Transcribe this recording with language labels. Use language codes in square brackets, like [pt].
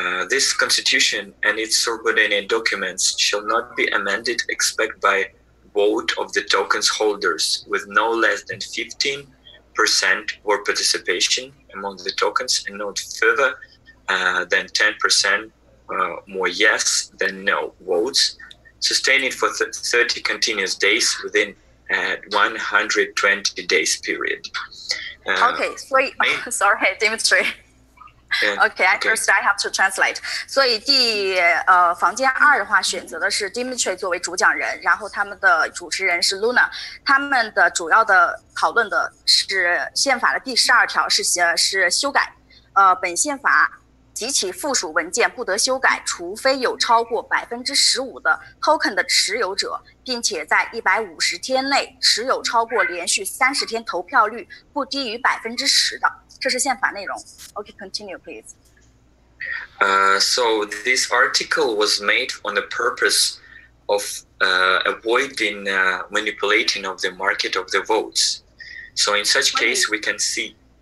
[en] This Constitution and its subordinate documents shall not be amended except by vote of the tokens holders with no less than 15% vote participation among the tokens and not further than 10% more yes than no votes, sustained for 30 continuous days within 120 days period. Okay, sorry, Dimitri. Okay, first I have to translate. [zh] 所以房间2的话选择的是 Dimitri 作为主讲人，然后他们的主持人是 Luna， 他们的主要的讨论的是宪法的第12条是修改，本宪法及其附属文件不得修改，除非有超过15%的 token 的持有者，并且在150天内持有超过连续30天投票率不低于10%的。这是宪法内容。 [en] Okay, continue, please. So this article was made on the purpose of avoiding manipulating of the market of the votes. So in such case, we can see.